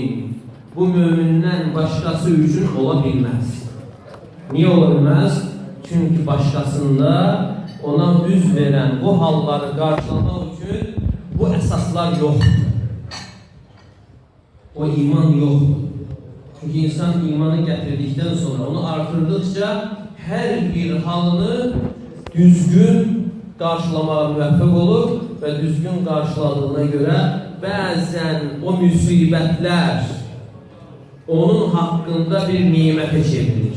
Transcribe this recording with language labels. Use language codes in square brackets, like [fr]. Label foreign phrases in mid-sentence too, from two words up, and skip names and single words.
[az] Bu mömindən başqası üçün ola bilməz. Niyə ola bilməz? Çünki başqasında ona üz verən bu halları qarşılamaq üçün bu əsaslar yoxdur. O iman yoxdur. [tr] Çünkü insan imanı getirdikten sonra onu artırdıkça her bir halını düzgün karşılamaya müvəffəq olur ve düzgün karşıladığına göre bazen o musibetler onun hakkında bir nimete çevrilir.